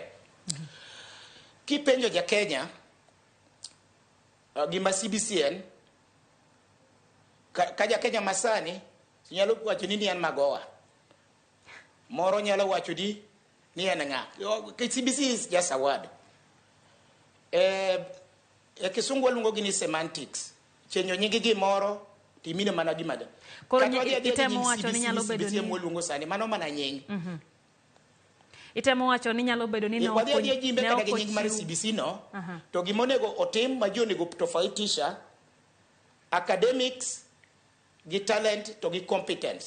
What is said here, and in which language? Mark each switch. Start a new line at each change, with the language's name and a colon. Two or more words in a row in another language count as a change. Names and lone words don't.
Luo (Kenya and Tanzania): Kipenjo Jakenya gima CBC en ka Jakenya masani nyalo wacho ni an Magoha. Moro nyalo wacho ni en ng'a.
English: CBC is just a word.
Luo (Kenya and Tanzania): Kisungu waluongo gi ni semantics. Chenyo nyingi gimoro timine mana gimada. Koro itemo wacho ni nyalo bedo ni waluongo sani mano mana nying. Itemo wacho ni nyalo bedo ni no wadhi jimbe kada gi nying mar CBC no. To gimonego otim ma jonego tofautisha academics gi talent to gi competence.